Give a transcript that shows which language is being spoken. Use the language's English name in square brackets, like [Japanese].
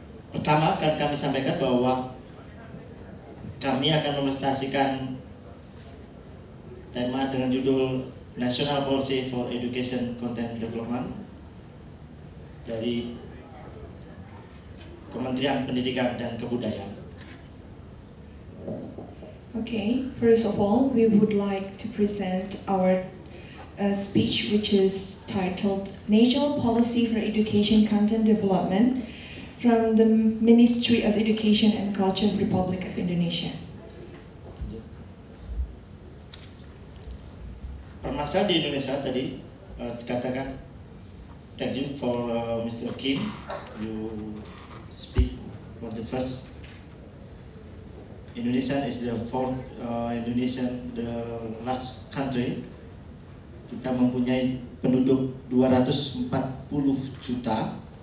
[Indonesian] Pertama akan kami sampaikan bahwa kami akan mepresentasikan tema dengan judul National Policy for Education Content Development dari Kementerian Pendidikan dan Kebudayaan. [English] Okay, first of all, we would like to present our speech, which is titled National Policy for Education Content Development from the Ministry of Education and Culture Republic of Indonesia. [Indonesian] Permasalahan di Indonesia tadi dikatakan, [English] thank you for Mr. Kim, you speak for the first. Indonesia is the fourth Indonesian, the large country. [Indonesian] Kita mempunyai penduduk 240 juta.